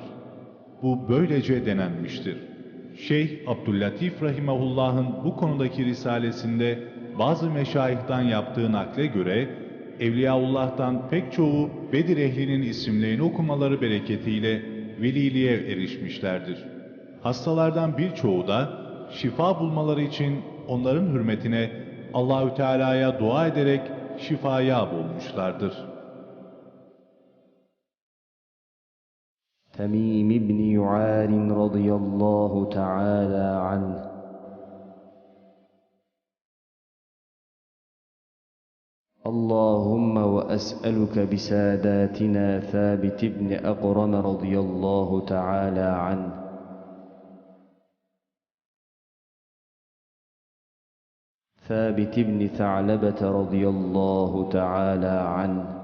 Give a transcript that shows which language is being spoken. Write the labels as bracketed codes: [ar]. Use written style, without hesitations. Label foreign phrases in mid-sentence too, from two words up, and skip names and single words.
[tr] Bu böylece denenmiştir. Şeyh Abdüllatif rahimehullah'ın bu konudaki risalesinde bazı meşayihtan yaptığı nakle göre, Evliyaullah'tan pek çoğu Bedir ehlinin isimlerini okumaları bereketiyle veliliğe erişmişlerdir. Hastalardan birçoğu da şifa bulmaları için onların hürmetine Allahü Teala'ya dua ederek şifaya bulmuşlardır. [ar] تميم بن يعار رضي الله تعالى عنه، اللهم وأسألك بساداتنا ثابت بن أقرم رضي الله تعالى عنه، ثابت بن ثعلبة رضي الله تعالى عنه،